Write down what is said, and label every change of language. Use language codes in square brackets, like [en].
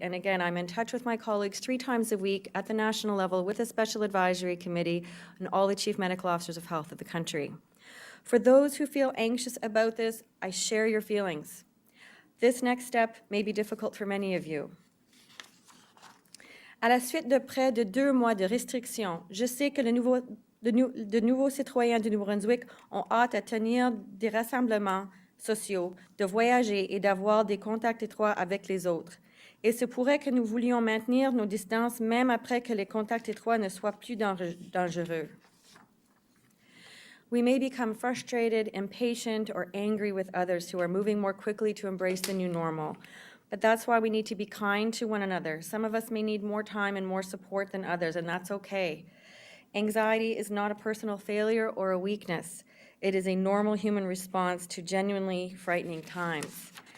[en] And again, I'm in touch with my colleagues 3 times a week at the national level with a special advisory committee and all the chief medical officers of health of the country. For those who feel anxious about this, I share your feelings. This next step may be difficult for many of you. [fr] À la suite de près de 2 mois de restrictions, je sais que de nouveaux citoyens du Nouveau-Brunswick ont hâte à tenir des rassemblements sociaux, de voyager et d'avoir des contacts étroits avec les autres. Et se pourrait que nous voulions maintenir nos distances même après que les contacts étroits ne soient plus dangereux. [en] We may become frustrated, impatient, or angry with others who are moving more quickly to embrace the new normal. But that's why we need to be kind to one another. Some of us may need more time and more support than others, and that's okay. Anxiety is not a personal failure or a weakness. It is a normal human response to genuinely frightening times.